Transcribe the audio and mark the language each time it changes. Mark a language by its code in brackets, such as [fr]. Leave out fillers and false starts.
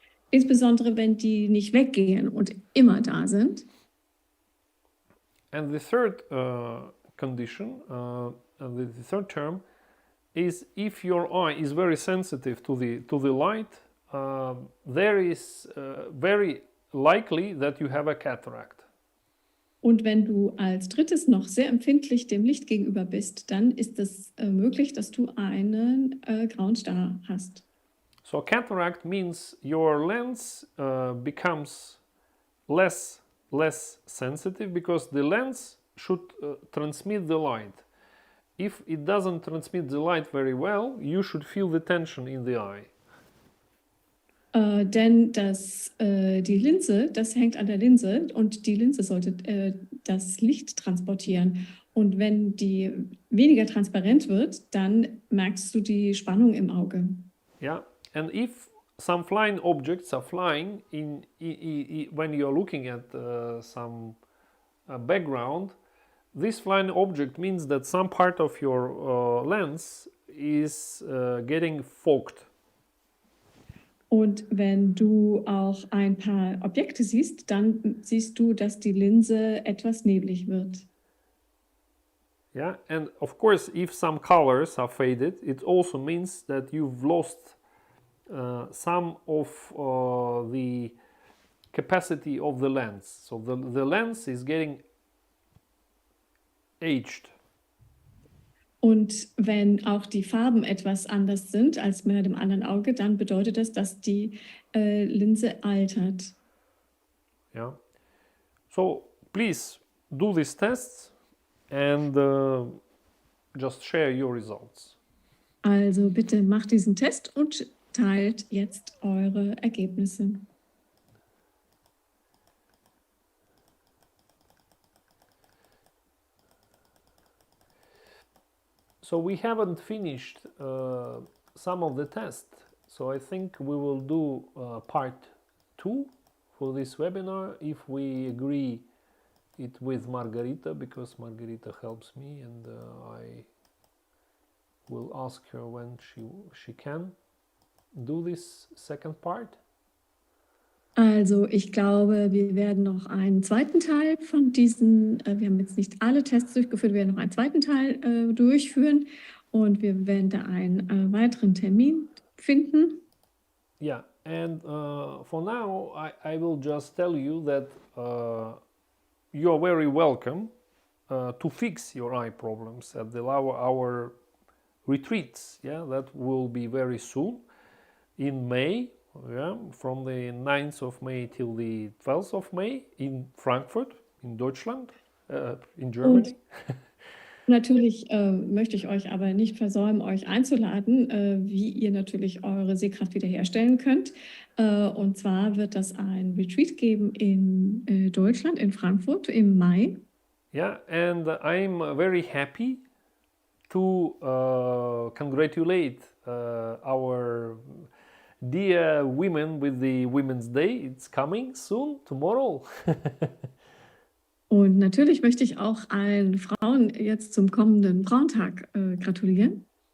[de] Insbesondere wenn die nicht weggehen und immer da sind. [en] And the third condition, the third term, is if your eye is very sensitive to the light, there is very likely that you have a cataract. [de] Und wenn du als drittes noch sehr empfindlich dem Licht gegenüber bist, dann ist es möglich, dass du einen grauen Star hast. [en] So cataract means your lens becomes less sensitive because the lens should transmit the light. If it doesn't transmit the light very well, you should feel the tension in the eye. [de] Denn die Linse, das hängt an der Linse und die Linse sollte das Licht transportieren. Und wenn die weniger transparent wird, dann merkst du die Spannung im Auge. [en] Yeah, and if some flying objects are flying when you're looking at some background, this flying object means that some part of your lens is getting fogged. [de] Und wenn du auch ein paar Objekte siehst, dann siehst du, dass die Linse etwas neblig wird. [en] Yeah, and of course, if some colors are faded, it also means that you've lost some of the capacity of the lens. So the lens is getting aged. [de] Und wenn auch die Farben etwas anders sind als bei dem anderen Auge, dann bedeutet das, dass die Linse altert. [en] Yeah. So please do these tests and just share your results. [de] Also bitte macht diesen Test und teilt jetzt eure Ergebnisse. [en] So we haven't finished some of the tests, so I think we will do part 2 for this webinar if we agree it with Margarita, because Margarita helps me and I will ask her when she can do this second part. [de] Also ich glaube, wir werden noch einen zweiten Teil von diesen, wir haben jetzt nicht alle Tests durchgeführt, wir werden noch einen zweiten Teil durchführen und wir werden da einen weiteren Termin finden. [en] Yeah, and for now I will just tell you that you are very welcome to fix your eye problems at our retreats. Yeah, that will be very soon in May. Yeah, from the 9th of May till the 12th of May in Frankfurt, in Deutschland, in Germany. [de] Und natürlich möchte ich euch aber nicht versäumen, euch einzuladen, wie ihr natürlich eure Sehkraft wiederherstellen könnt. Und zwar wird das ein Retreat geben in Deutschland, in Frankfurt im Mai. [en] Yeah, and I'm very happy to congratulate our dear women with the Women's Day. It's coming soon, tomorrow. [de] Und natürlich möchte ich auch allen Frauen jetzt zum kommenden Frauentag gratulieren.